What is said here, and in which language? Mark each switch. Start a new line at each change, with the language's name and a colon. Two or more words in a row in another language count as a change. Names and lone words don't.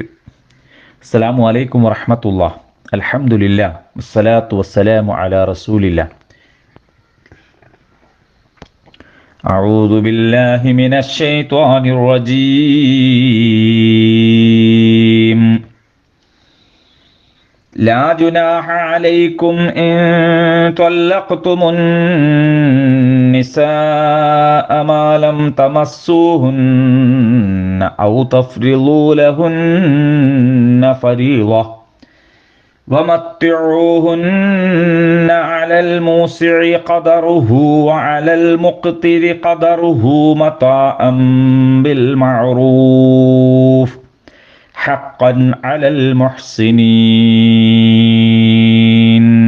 Arabic: السلام عليكم ورحمة الله. الحمد لله والصلاة والسلام على رسول الله. أعوذ بالله من الشيطان الرجيم. لا جناح عليكم إن طلقتم النساء ما لم تمسوهن أو تفرضوا لهن فريضة ومتعوهن على الموسع قدره وعلى المقتر قدره متاعا بالمعروف حقا على المحسنين.